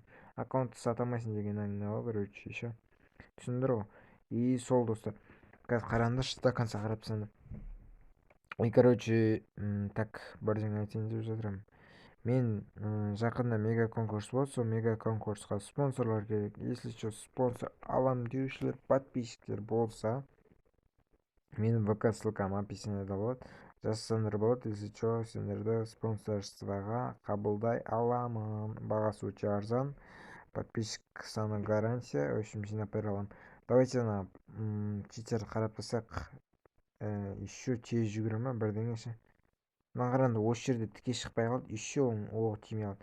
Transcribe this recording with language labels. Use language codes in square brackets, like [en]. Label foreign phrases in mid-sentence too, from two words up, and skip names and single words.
[kk] Аккаунтты сата алмайсың деген әңгіме ғой, короче, ше. Түсіндіңдер ғой. И сол достар. Қазір қараңдаршы, [ru] до конца [kk] қарап тұрсаңдар. [ru] И, короче, так, [kk] бірдеңе айтайын деп жатырмын. Мен жақында мега конкурс болады, сол мега конкурсқа спонсорлар керек. [ru] Если что, [kk] спонсор алам деушілер, подписчиктер болса, менің ВК ссылкам описаниеда болады. Жазсаңдар болады, [ru] если что, [kk] сендерді спонсорствоға қабылдай аламын. Бағасы өте арзан, подписчик саны гарантия, [ru] в общем, [kk] жинап бере аламын. Давайте ана читерді қарап тұрсақ, еще тез жүгіре ма бірдеңе ше. Мына қараңдар, осы жерде тіке шықпай қалды, еще оғы тимей қалды.